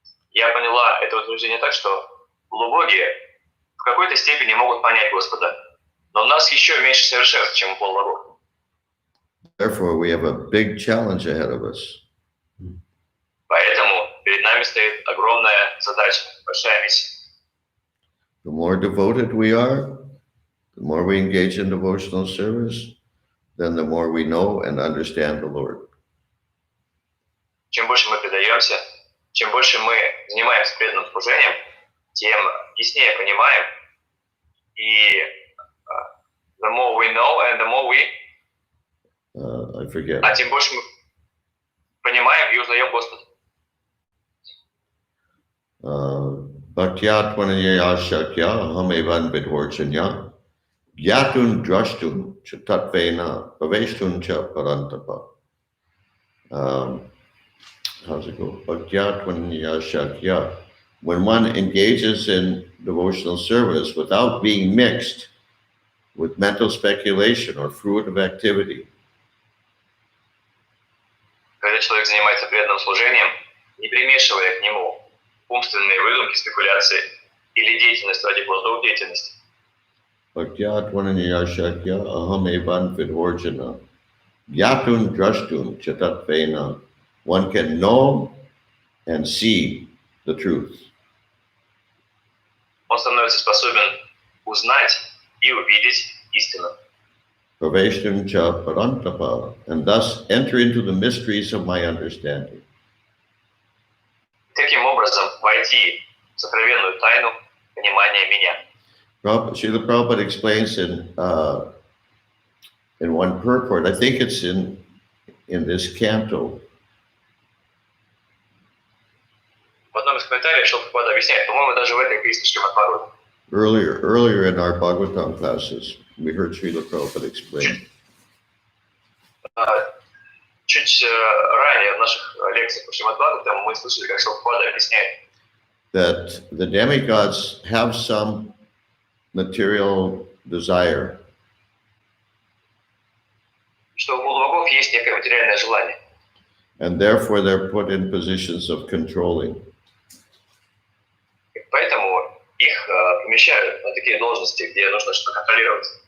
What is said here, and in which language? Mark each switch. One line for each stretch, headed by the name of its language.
Russian: Я поняла это утверждение так, что полубоги в какой-то степени могут понять Господа, но у нас еще меньше совершенств, чем у полубогов.
English: Therefore, we have a big challenge ahead of us.
Russian: Поэтому перед нами стоит огромная задача, большая миссия.
English: The more devoted we are, the more we engage in devotional service, then the more we know and understand the Lord.
Russian: Чем больше мы предаемся, чем больше мы занимаемся преданным служением, тем яснее понимаем.
English: И the more we know and the more we... I forget.
Russian: А тем больше мы понимаем и узнаем Господа.
Sanskrit: Bhaktyatvanaya shakya hamevan vidvorchanya gyatun drashtun chatatvena bhaveshtun cha parantapa.
English: How's it go?
Sanskrit: Bhaktyatvanaya shakya.
English: When one engages in devotional service without being mixed with mental speculation or fruitive activity.
Russian: Когда человек занимается преданным служением, не примешивая к нему умственные выдумки, спекуляции или деятельность ради плодов деятельности.
Sanskrit: Bhaktyatvanaya shakya aham evan vidvorjana gyatun drashtun chatatvena.
English: One can know and see the truth.
Russian: Он становится способен узнать и увидеть истину.
Sanskrit: Praveshtam cha parantapa,
English: and thus enter into the mysteries of my understanding.
Russian: Таким образом, войти в сокровенную тайну понимания меня.
English: Srila Prabhupada explains in one purport, I think it's in this canto.
Russian: В одном из комментариев Шрила объясняет, по-моему, даже в этой песне Шримад Бхагаватам.
English: Earlier in our Bhagavatam classes, we heard Srila Prabhupada explain.
Russian: Чуть ранее в наших лекциях по Шримад Бхагаватам мы слышали, как Шрила объясняет,
English: that the demigods have some material desire.
Russian: Что у полубогов есть некое материальное желание.
English: And therefore they're put in positions of controlling.
Russian: И поэтому их помещают на такие должности, где нужно что-то контролировать.